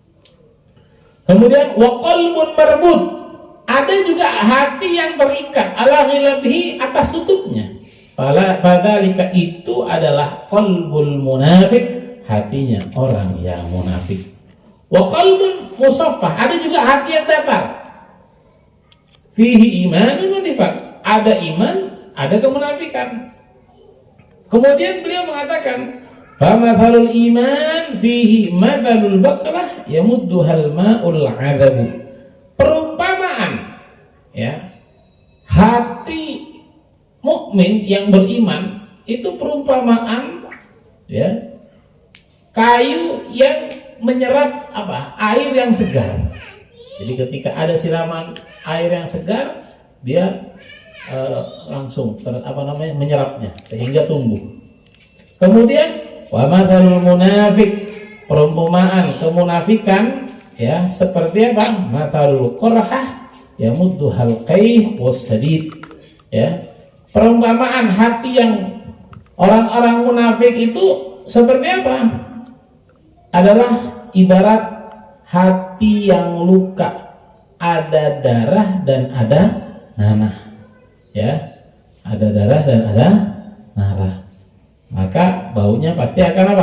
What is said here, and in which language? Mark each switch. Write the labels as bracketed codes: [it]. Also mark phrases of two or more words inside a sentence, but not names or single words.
[id] Kemudian [ar] وقلب مربوط, [id] ada juga hati yang terikat [ar] على غلافه, [id] atas tutupnya. Fadzalika itu adalah [ar] قلب المنافق, [id] hatinya orang yang munafik. [ar] وقلب مصفح, [id] ada juga hati yang datar. [ar] فيه إيمان ونفاق, [id] ada iman, ada kemunafikan. Kemudian beliau mengatakan, [ar] فمثل الإيمان فيه مثل البقلة يمدها الماء العذب. [id] Perumpamaan, ya, hati mukmin yang beriman itu perumpamaan, ya, kayu yang menyerap apa? Air yang segar. Jadi ketika ada siraman air yang segar, dia langsung menyerapnya sehingga tumbuh. Kemudian [ar] ومثل المنافق, [id] perumpamaan kemunafikan, ya, seperti apa? [ar] مثل القرحة يمدها القيح والصديد, [id] ya. Perumpamaan hati yang orang-orang munafik itu seperti apa? Adalah ibarat hati yang luka, ada darah dan ada nanah, ya, ada darah dan ada nanah, maka baunya pasti akan apa?